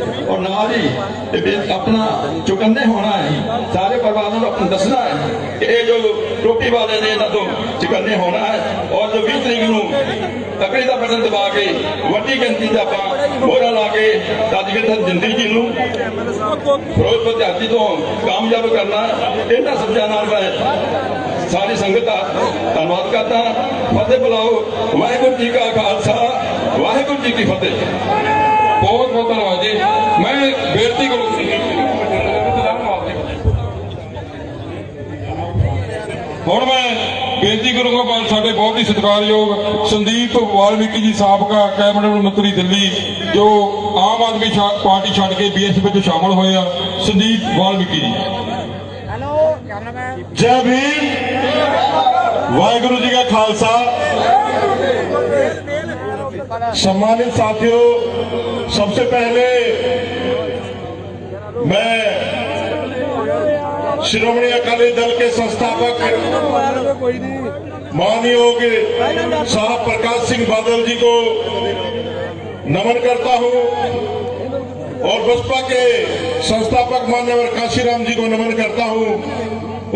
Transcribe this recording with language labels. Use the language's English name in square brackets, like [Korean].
[Punjabi] ਔਰ ਨਾਲ ਹੀ ਆਪਣਾ ਚੁਕੰਨੇ ਹੋਣਾ ਹੈ, ਸਾਰੇ ਪਰਿਵਾਰਾਂ ਨੂੰ ਆਪਣਾ ਦੱਸਣਾ ਹੈ ਕਿ ਇਹ ਜੋ ਟੋਪੀ ਵਾਲੇ ਨੇ ਇਹਨਾਂ ਤੋਂ ਚੁਕੰਨੇ ਹੋਣਾ ਹੈ। ਔਰ ਜੋ 20 ਤਰੀਕ ਨੂੰ ਤਕੜੀ ਦਾ ਬਟਨ ਦਬਾ ਕੇ ਵੱਡੀ ਗਿਣਤੀ ਦਾ ਆਪਾਂ ਮੋਹਰਾਂ ਲਾ ਕੇ ਰਾਜਵਿੰਦਰ ਜਿੰਦਲ ਜੀ ਨੂੰ ਫਿਰੋਜ਼ਪੁਰ ਦਿਹਾਤੀ ਤੋਂ ਕਾਮਯਾਬ ਕਰਨਾ, ਇਹਨਾਂ ਸਬਜ਼ਾਂ ਨਾਲ ਮੈਂ [Hindi] सारी संगत का धन्यवाद करता फतेह बुलाओ वाहिगुरू जी का खालसा वाहिगुरू जी की फतेह। बहुत बहुत धन्यवाद जी। मैं बेनती करूँ [Punjabi] ਹੁਣ ਮੈਂ ਬੇਨਤੀ ਕਰੂੰਗਾ ਪਰ ਸਾਡੇ ਬਹੁਤ ਹੀ ਸਤਿਕਾਰਯੋਗ ਸੰਦੀਪ ਵਾਲਮੀਕੀ ਜੀ ਸਾਬਕਾ ਕੈਬਨਿਟ ਮੰਤਰੀ ਦਿੱਲੀ ਜੋ ਆਮ ਆਦਮੀ ਪਾਰਟੀ ਛੱਡ ਕੇ ਬੀਐਸਪੀ ਵਿੱਚ ਸ਼ਾਮਲ ਹੋਏ ਆ, ਸੰਦੀਪ ਵਾਲਮੀਕੀ ਜੀ। [Hindi] जय भीम वाहिगुरु जी का खालसा। सम्मानित साथियों, सबसे पहले मैं श्रोमणी अकाली दल के संस्थापक मानयोग साहब प्रकाश सिंह बादल जी को नमन करता हूं और बसपा के संस्थापक मान्यवर काशीराम जी को नमन करता हूं।